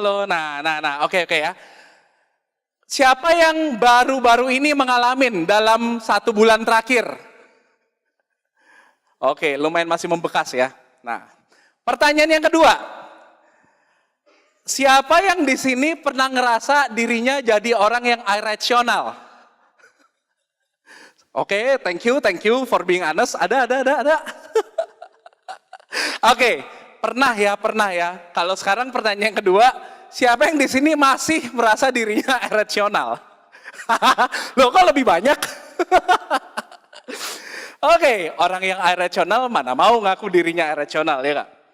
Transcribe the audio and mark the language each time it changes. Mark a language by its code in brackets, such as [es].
[id] Nah, oke ya. Siapa yang baru-baru ini mengalamin dalam 1 bulan terakhir? Oke, lumayan masih membekas ya. Nah, pertanyaan yang kedua. Siapa yang di sini pernah ngerasa dirinya jadi orang yang irrational? [en] Oke, thank you for being honest. [id] Ada. Oke, pernah ya. Kalau sekarang pertanyaan yang kedua, siapa yang di sini masih merasa dirinya irrational? Loh, kok lebih banyak? Oke, orang yang irrational mana mau ngaku dirinya irrational ya Kak?